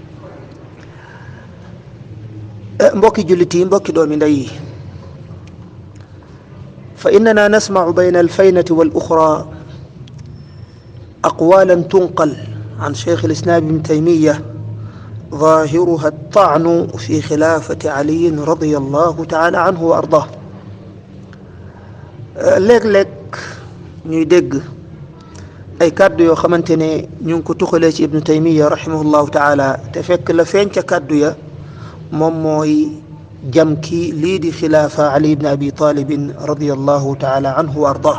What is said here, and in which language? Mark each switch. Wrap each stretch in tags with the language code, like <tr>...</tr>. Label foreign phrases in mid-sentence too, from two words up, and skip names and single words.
<wo>mbokki jullit yi, mbokki doomi ndey yi,</wo> <ar>فإننا نسمع بين الفينة والأخرى أقوالا تنقل عن شيخ الإسلام ابن تيمية ظاهرها الطعن في خلافة علي رضي الله تعالى عنه وأرضاه.</ar> <wo>léeg-léeg ñuy dégg ay kàddu yoo xamante ne ñu ngi ko tuxalee ci ibnu taymiya</wo> <ar>رحمه الله تعالى</ar> <wo>te fekk la feeñ ca kàddu ya moom mooy jam ki lii di</wo> <ar>خلافة علي بن أبي طالب رضي الله تعالى عنه وأرضاه.</ar>